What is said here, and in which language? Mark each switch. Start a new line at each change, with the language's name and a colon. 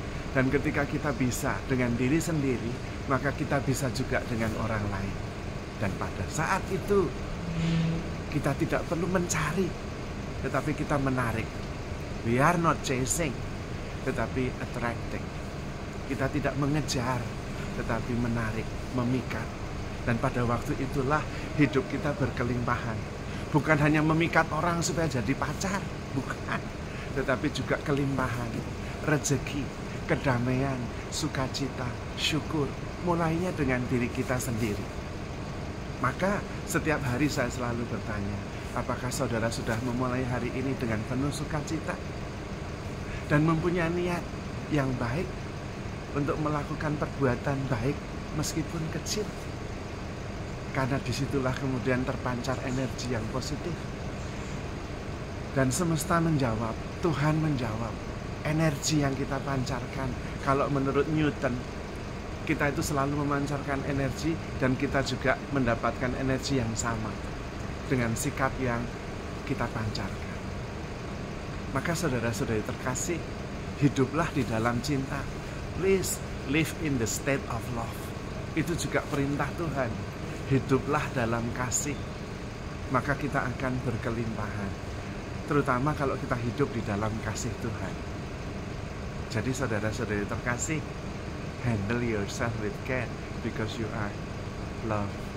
Indonesian: Dan ketika kita bisa dengan diri sendiri, maka kita bisa juga dengan orang lain. Dan pada saat itu kita tidak perlu mencari, tetapi kita menarik.
English: We are not chasing,
Indonesian: tetapi
English: attracting.
Indonesian: Kita tidak mengejar, tetapi menarik, memikat. Dan pada waktu itulah hidup kita berkelimpahan. Bukan hanya memikat orang supaya jadi pacar, bukan, tetapi juga kelimpahan, rezeki, kedamaian, sukacita, syukur, mulainya dengan diri kita sendiri. Maka setiap hari saya selalu bertanya, apakah saudara sudah memulai hari ini dengan penuh sukacita dan mempunyai niat yang baik untuk melakukan perbuatan baik meskipun kecil? Karena disitulah kemudian terpancar energi yang positif. Dan semesta menjawab, Tuhan menjawab. Energi yang kita pancarkan, kalau menurut Newton, kita itu selalu memancarkan energi dan kita juga mendapatkan energi yang sama dengan sikap yang kita pancarkan. Maka saudara-saudari terkasih, hiduplah di dalam cinta.
English: Please live in the state of love.
Indonesian: Itu juga perintah Tuhan. Hiduplah dalam kasih, maka kita akan berkelimpahan. Terutama kalau kita hidup di dalam kasih Tuhan. Jadi saudara-saudari terkasih,
English: handle yourself with care because you are loved.